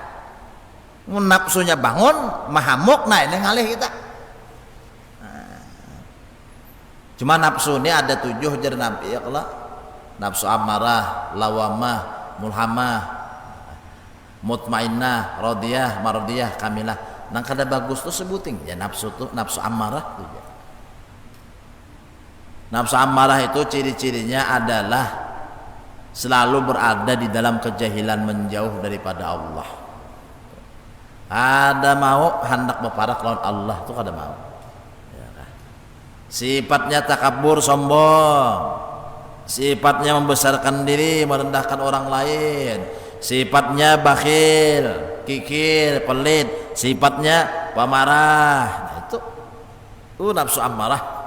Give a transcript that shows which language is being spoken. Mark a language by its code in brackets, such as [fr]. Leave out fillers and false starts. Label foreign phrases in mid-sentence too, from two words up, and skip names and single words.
[bjn] Nafsunya bangun mahamuk, nah ini ngalih kita. Nah. Cuma nafsu ini ada 7 jar Nabi ya kalau nafsu amarah, lawamah, mulhamah, mutmainnah, radiyah, mardiyah, kamilah. Nang kada bagus tuh sebuting ya nafsu tuh, nafsu amarah tuh ya. [id] Nafsu amarah itu ciri-cirinya adalah selalu berada di dalam kejahilan menjauh daripada Allah. [bjn] Ada mau hendak berparak lawan Allah tuh kada mau. Ya kan? [id] Sifatnya takabur, sombong. Sifatnya membesarkan diri, merendahkan orang lain. Sifatnya bakhil, kikir, pelit. Sifatnya pemarah. Nah, itu nafsu amarah.